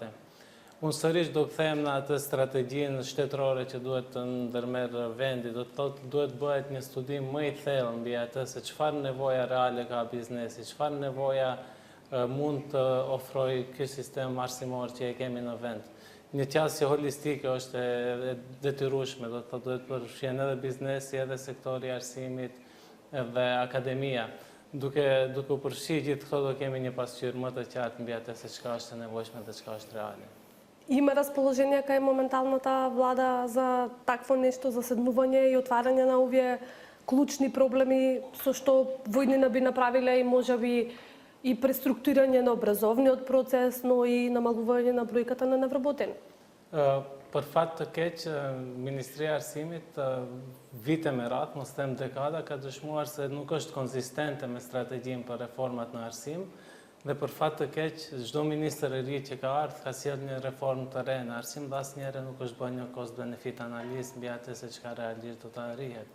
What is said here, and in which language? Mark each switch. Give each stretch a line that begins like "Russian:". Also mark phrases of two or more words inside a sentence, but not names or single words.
Albanian: Unë sërish do kthehem në atë strategjinë shtetërore që duhet të ndërmerr vendi, do të thotë duhet bëhet një studim më i thellë mbi atë se çfarë nevoja reale ka biznesi, çfarë nevoja mund të ofrojë ky sistem arsimor që e kemi në vend. Një qasje holistike është e detyrueshme, do të thotë duhet përfshihen edhe biznesi, edhe sektori i arsimit, edhe akademia. Duke u përfshirë gjithë këto do kemi një pasqyrë më të qartë mbi atë se çka është e nevojshme dhe çka është reale.
Macedonian: Има разположение кај моменталната влада за такво нешто, за седнување и отварање на овие клучни проблеми со што војнина би направиле и можеби и преструктурирање на образовниот процес, но и намалување на бројката на невработени?
Albanian: Për fat të keq, Ministria e Arsimit vite me radhë, mos them dekada, ka dëshmuar se nuk është konzistente me strategjinë për reformat në arsim, dhe për fat të keq, çdo ministër i ri që ka ardhur ka sjellë një reformë të re në arsim dhe asnjëherë nuk është bërë një cost-benefit analizë mbi atë se çka realisht do të arrihet.